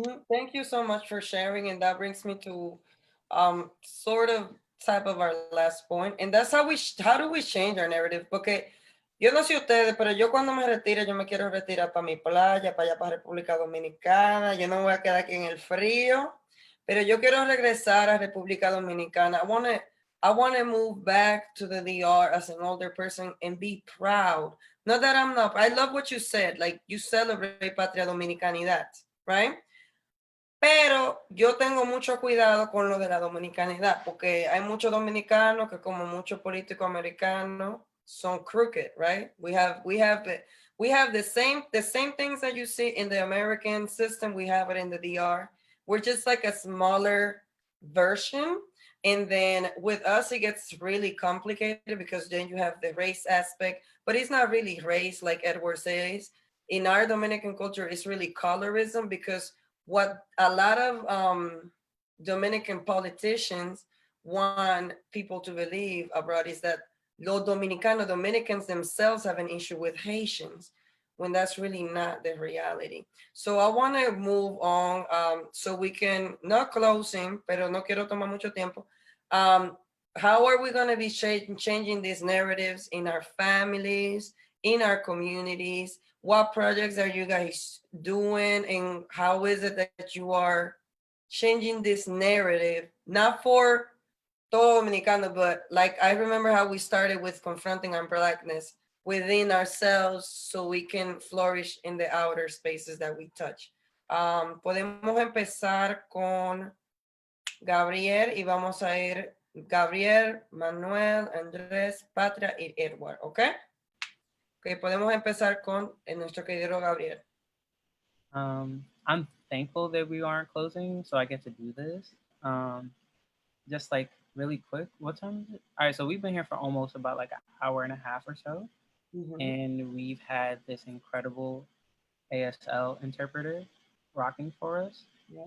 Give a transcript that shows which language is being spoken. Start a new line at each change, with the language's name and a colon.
English: Thank you so much for sharing. And that brings me to sort of type of our last point. And that's how do we change our narrative?
Spanish: Porque yo no sé ustedes, pero yo cuando me retire, yo me quiero retirar para mi playa, para allá, para República Dominicana. Yo no me voy a quedar aquí en el frío, pero yo quiero regresar a República Dominicana.
English: I want to move back to the DR as an older person and be proud. Not that I'm not, I love what you said, like you celebrate Patria Dominicanidad, right?
Spanish: Pero yo tengo mucho cuidado con lo de la dominicanidad, porque hay muchos dominicanos que, como muchos políticos americanos, son
English: crooked, right? We have the same things that you see in the American system. We have it in the DR. We're just like a smaller version. And then with us, it gets really complicated because then you have the race aspect, but it's not really race like Edward says. in our Dominican culture is really colorism, because what a lot of Dominican politicians want people to believe abroad is that Dominicans themselves have an issue with Haitians, when that's really not the reality. So I want to move on, so we can, not closing,
Spanish: pero no quiero tomar mucho tiempo.
English: How are we going to be changing these narratives in our families, in our communities? What projects are you guys doing, and how is it that you are changing this narrative, not for
Spanish: todo Dominicano,
English: but like I remember how we started with confronting our Blackness within ourselves so we can flourish in the outer spaces that we touch.
Spanish: Podemos empezar con Gabriel y vamos a ir Gabriel, Manuel, Andrés, Patria y Edward, ¿ok? Ok, podemos empezar con nuestro querido Gabriel.
English: I'm thankful that we aren't closing, so I get to do this. Just like really quick, what time is it? All right, so we've been here for almost about like an hour and a half or so. And we've had this incredible ASL interpreter rocking for us. Yeah.